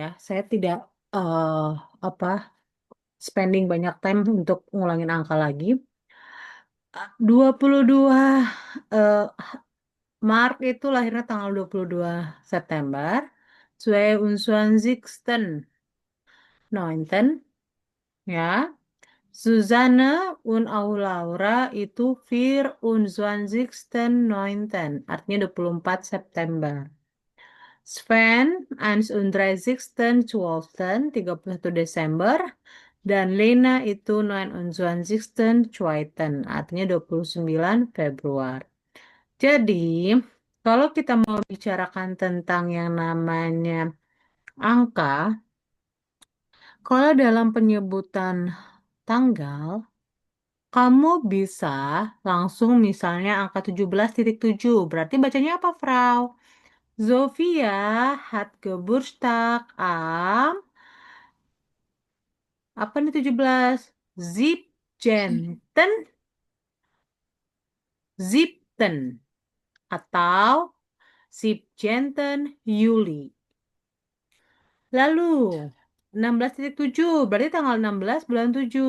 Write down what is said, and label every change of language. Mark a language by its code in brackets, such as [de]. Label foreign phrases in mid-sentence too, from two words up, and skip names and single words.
[id] Saya tidak apa spending banyak time untuk ngulangin angka lagi. 22 eh, Mark itu lahirnya tanggal 22 September. 22.09. Ya. Susanne [de] und auch [id] Laura itu 24.09. Artinya 24 September. Sven 31.12., 31 Desember. Dan Lena itu 29.2., artinya 29 Februari. Jadi, kalau kita mau bicarakan tentang yang namanya angka, kalau dalam penyebutan tanggal, kamu bisa langsung misalnya angka 17,7. Berarti bacanya apa, [de] Frau? Zofia hat Geburtstag am, [id] apa nih 17? [de] Siebzehn, Siebten, [id] atau 17 Juli. Lalu 16,7 berarti tanggal 16 bulan 7.